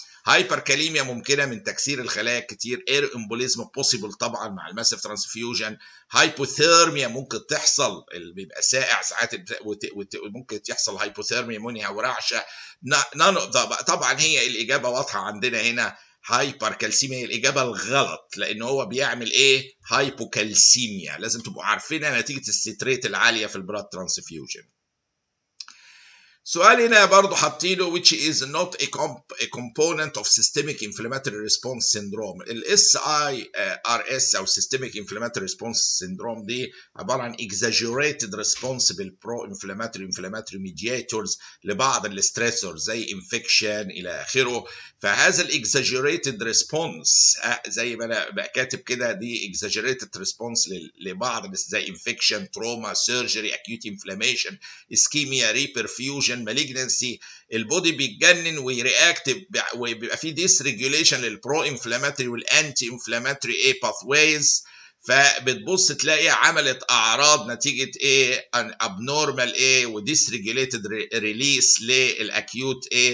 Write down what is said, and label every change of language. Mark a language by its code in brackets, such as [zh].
[ar] هايبركاليميا ممكنه من تكسير الخلايا كتير، اير امبوليزم بوسيبل طبعا مع الماسيف ترانسفيوجن، هايبوثيرميا ممكن تحصل، بيبقى ساقع ساعات ممكن يحصل هايبوثيرميا منها ورعشه. طبعا هي الاجابه واضحه عندنا هنا، هايبركالسيميا هي الإجابة الغلط، لأن هو بيعمل إيه؟ هايبوكالسيميا، لازم تبقوا عارفينها نتيجة الستريت العالية في البلاد ترانسفيوجن. سؤال هنا برضه حاطينه [en] which is not a component of systemic inflammatory response syndrome. [ar] ال SIRS أو [en] systemic inflammatory response syndrome [ar] دي عبارة عن [en] exaggerated response inflammatory mediators [ar] لبعض الستريسور زي infection إلى آخره. فهذا ال exaggerated response زي ما أنا بقى كاتب كده، دي exaggerated response لبعض زي [en] infection, trauma, surgery, acute inflammation, ischemia, reperfusion, [ar] مالجنسي، البودي بيتجنن ويرياكت، وبيبقى فيه ديس ريجوليشن للبرو انفلاماتوري والانتي انفلاماتوري باثويز، فبتبص تلاقي عملت اعراض نتيجه ان ابنورمال وديس ريجوليتد ريليس للاكيوت